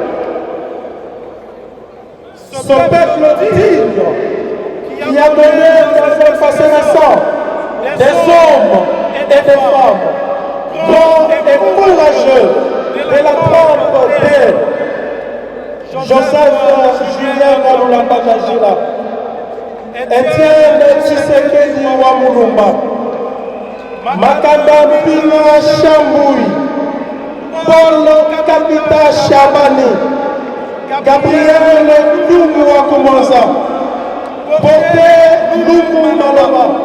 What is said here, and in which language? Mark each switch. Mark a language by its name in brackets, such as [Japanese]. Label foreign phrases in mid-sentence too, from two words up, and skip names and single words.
[French] Ce peuple digne qui a donné dans son passé récent des hommes et des femmes grands et courageux de la trempe de Joseph Julien Ngalula Kajila, Etienne Tshisekedi Wamulumba, Makanda Mpina Chamboui, Paul Kapita Chabani, Gabriel Lungu Wakumanza, Poté Lungu Malaba,